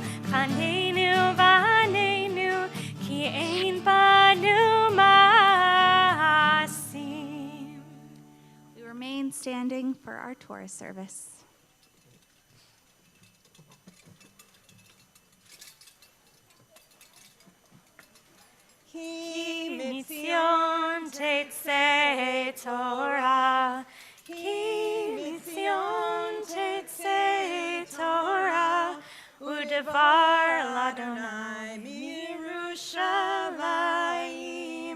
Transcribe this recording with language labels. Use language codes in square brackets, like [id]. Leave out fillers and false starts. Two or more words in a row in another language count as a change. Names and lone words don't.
[he] וחננו ועננו כי אין בנו מעשים. [en] We remain standing for our Torah service. [he] כי מציון תצא תורה, כי מציון תצא תורה, ודבר לה' מירושלים.